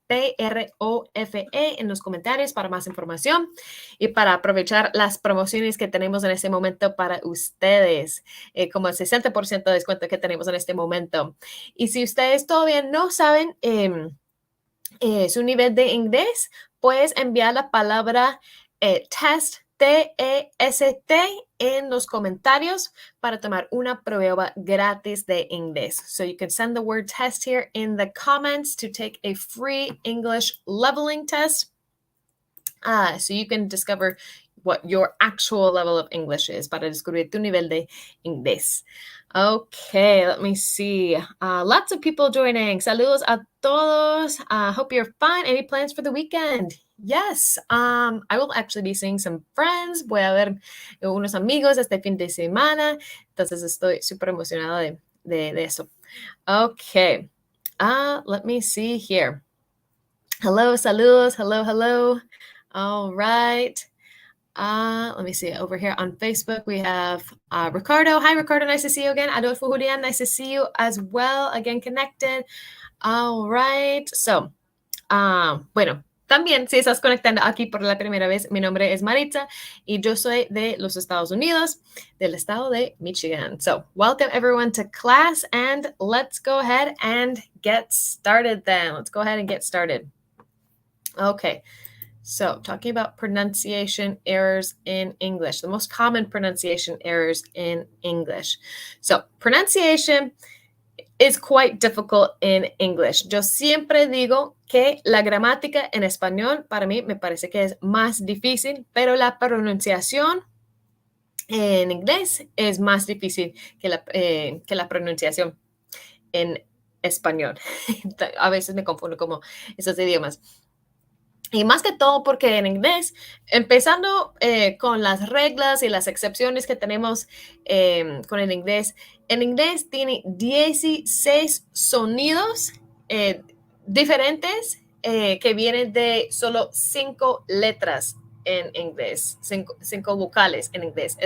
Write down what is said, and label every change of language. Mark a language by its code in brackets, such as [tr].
[es] PROFE en los comentarios para más información y para aprovechar las promociones que tenemos en este momento para ustedes, como el 60% de descuento que tenemos en este momento. Y si ustedes todavía no saben su nivel de inglés, puedes enviar la palabra test, T-E-S-T, en los comentarios para tomar una prueba gratis de inglés. [en] So you can send the word test here in the comments to take a free English leveling test. So you can discover what your actual level of English is, [es] para descubrir tu nivel de inglés. [en] Okay, let me see. Lots of people joining. [es] Saludos a todos. [en] Hope you're fine. Any plans for the weekend? Yes, I will actually be seeing some friends. [es] Voy a ver unos amigos este fin de semana. Entonces estoy súper emocionada de eso. [en] Okay, let me see here. Hello, saludos. Hello. All right. Let me see. Over here on Facebook, we have Ricardo. Hi, Ricardo. Nice to see you again. Adolfo Julian, nice to see you as well. Again, connected. All right. [es] So, bueno, también si estás conectando aquí por la primera vez, mi nombre es Maritza y yo soy de los Estados Unidos, del estado de Michigan. [en] So, welcome everyone to class and let's go ahead and get started then. Let's go ahead and get started. Okay. So, talking about pronunciation errors in English, the most common pronunciation errors in English. So, pronunciation is quite difficult in English. [es] Yo siempre digo que la gramática en español para mí me parece que es más difícil, pero la pronunciación en inglés es más difícil que la pronunciación en español. A veces me confundo como esos idiomas. Y más que todo porque en inglés, empezando con las reglas y las excepciones que tenemos con el inglés, en inglés tiene 16 sonidos diferentes que vienen de solo 5 letras en inglés, 5 vocales en inglés.